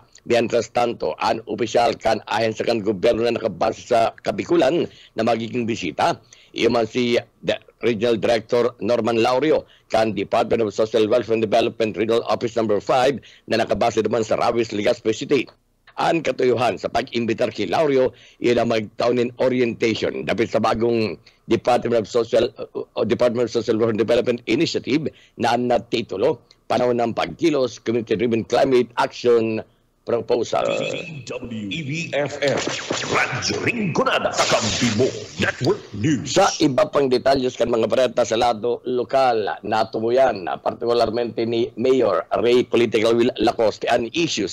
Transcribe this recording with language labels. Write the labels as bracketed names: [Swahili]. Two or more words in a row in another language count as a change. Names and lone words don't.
[Spanish] Mientras tanto, [Bikol] ang opisyal kan ahensya kan gobyerno na nakabase sa Kabikulan na magiging bisita, iyon si Regional Director Norman Laurio kan Department of Social Welfare and Development Regional Office Number 5 na nakabase naman sa Rawis, Legazpi City. Ang katuyuhan sa pag-imbitar kay Laurio, iyon ang magtaunin orientation dapit sa bagong Department of Social Welfare and Development Initiative na natitulo Panahon ng Pagkilos, [English] Community-Driven Climate Action Proposal. [Bikol] WEBFM, Radyo Rinconada, Kakampi mo, Network News. Sa iba pang detalyos kan mga bareta sa lado lokal, natumuyan partikularmente ni Mayor Ray Political Will Lacoste ang issue